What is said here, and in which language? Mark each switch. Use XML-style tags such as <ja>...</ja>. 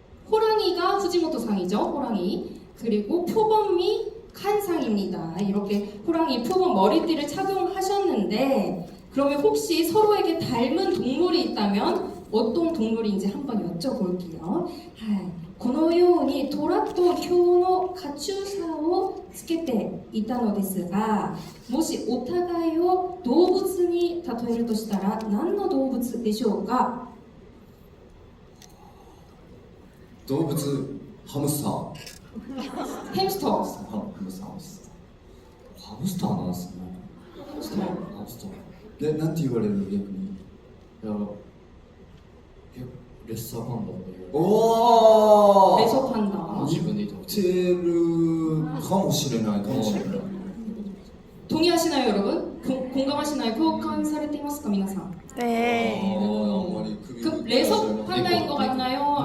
<ko>호랑이가 후지모토상이죠. 호랑이. 그리고 표범이 칸상입니다. 이렇게 호랑이 표범 머리띠를 착용하셨는데 그러면 혹시 서로에게 닮은 동물이 있다면 어떤 동물인지 한번 여쭤볼게요.</ko> <ja>このように虎とヒョウのカチューサをつけていたのですが、もしお互いを動物に例えるとしたら何の動物でしょうか？動物ハムスター。</ja> <ko>햄스터.</ko> <ja>ハムスター。ハムスターなんですね。ハムスター。で、なんて言われる逆に？いや、レッサーパンダっていう。おー。</ja> <ko>레서 판다.</ko> <ja>自分で言っ似てるかもしれないかもしれない。</ja> <ko>동의하시나요, 여러분? 공감하시나요? 공감</ko> <ja>されていますか, 皆さん?</ja> <ko>네.</ko> <ja>あんまり首</ja> <ko>그 레서 판다인 것 같나요?</ko>